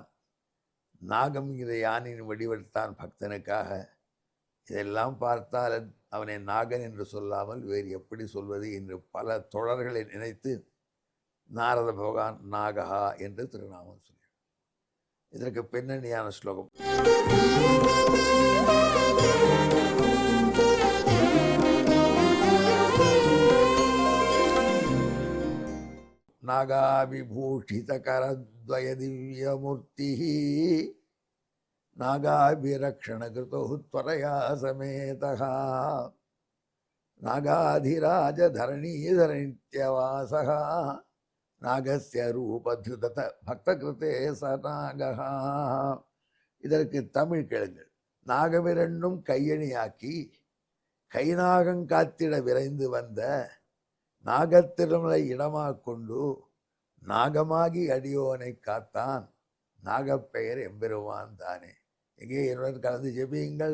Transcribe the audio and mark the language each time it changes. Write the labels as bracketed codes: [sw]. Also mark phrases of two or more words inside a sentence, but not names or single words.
[ta] நாகம் இதை யானையின் வடிவெடுத்தான் பக்தனுக்காக. இதெல்லாம் பார்த்தால் அவனை நாகன் என்று சொல்லாமல் வேறு எப்படி சொல்வது என்று பல தொடர்களை நினைத்து நாரத பகவான் நாகா என்று திருநாமம் சொல்கிறார். இதற்கு பின்னணியான ஸ்லோகம். [sa] नागाभिभूषितकरद्वय दिव्यमूर्तिः नागाभिरक्षणकृतो त्वरया समेतः नागाधिराजधरणीधरनित्यवासः नागस्य रूपधृत भक्तकृते स नागः. [ta] இதற்கு தமிழ் கேளுங்கள். நாகமிரண்டும் கையணியாக்கி கைநாகம் காத்திட விரைந்து வந்த நாகத்திருமலை இடமாக கொண்டு நாகமாகி அடியோனை காத்தான். நாகப்பெயர் எம்பெருமான் தானே. எங்கே என்னுடன் கலந்து ஜெபியுங்கள்.